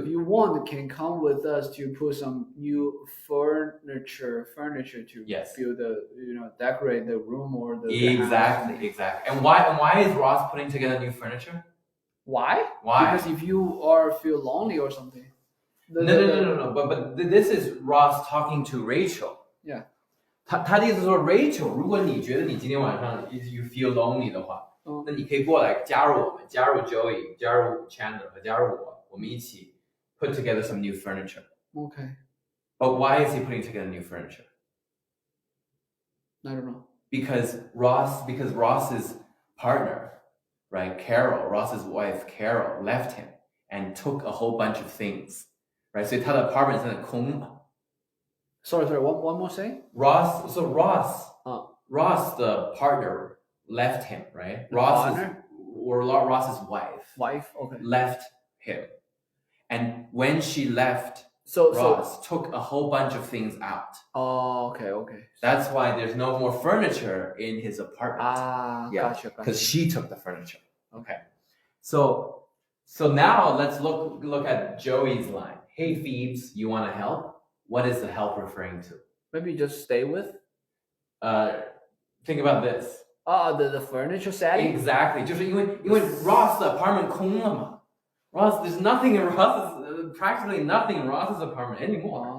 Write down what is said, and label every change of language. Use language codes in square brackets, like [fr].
[en] If you want, can come with us to put some new furniture to build decorate the room or the exactly. And why is Ross putting together new furniture? Why? Because if you feel lonely or something. No. But this is Ross talking to Rachel. Yeah. [zh] 他的意思说 Rachel， 如果你觉得你今天晚上 [en] you feel lonely [zh] 的话，那你可以过来加入我们，加入 Joey， 加入 Chandler 和加入我，我们一起 [en] put together some new furniture. Okay. But why is he putting together new furniture? I don't know. Because Ross's partner, right, Carol, Ross's wife Carol left him and took a whole bunch of things, right? [zh] 所以他的 apartment 现在空嘛。 [en] Sorry. One more thing. Ross, Ross, the partner, left him, right? The Ross's wife wife. Okay. left him, and when she left, So Ross took a whole bunch of things out. Oh, okay. That's why there's no more furniture in his apartment. Yeah, Gotcha. because she took the furniture. Okay, so now let's look at Joey's line. Hey Phoebes, you want to help? What is the help referring to? Maybe just stay with. Think about this. The furniture setting. Exactly. [zh] 就是因为 Ross 的 apartment 空了嘛。 [en] Ross, there's nothing in practically nothing in Ross's apartment anymore.